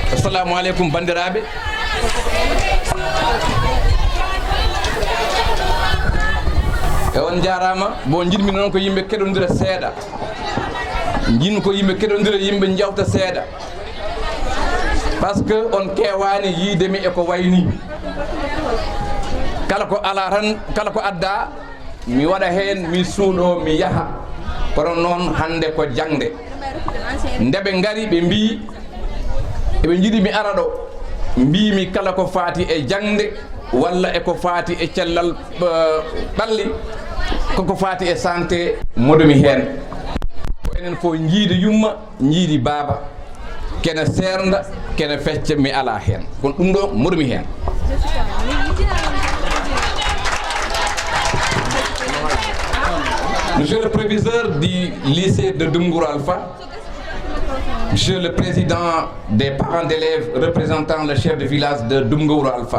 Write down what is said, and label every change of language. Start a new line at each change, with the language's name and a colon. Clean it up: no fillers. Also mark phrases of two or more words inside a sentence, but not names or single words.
Arabic: assalamu alaikum
Fula: bandiraɓe. E on jarama bon jiɗmi noon ko yimɓe keɗodira seeɗa, jinmi ko yimɓe keɗodira yimɓe jawta seeɗa,
French: par ce que
Fula: on kewani yiidemi eko wayni. Kala ko ala tan, kala ko adda mi waɗa hen, mi suuɗo, mi yaha. Kono noon hande ko jangde ndeɓe gari ɓe mbi eɓe jiiɗi mi ara ɗo, mbimi kala ko faati e jangde walla eko faati e cellal ɓalli, koko faati e santé moɗomi hen. Ko enen fof jiidi yumma, jiidi baaba, kene sernda, kene fecca, mi ala hen, kono ɗum ɗo moɗomi hen.
French: Monsieur le proviseur du lycée de Doumgourou Alpha, Monsieur le président des parents d'élèves représentant le chef de village de Doumgourou Alpha,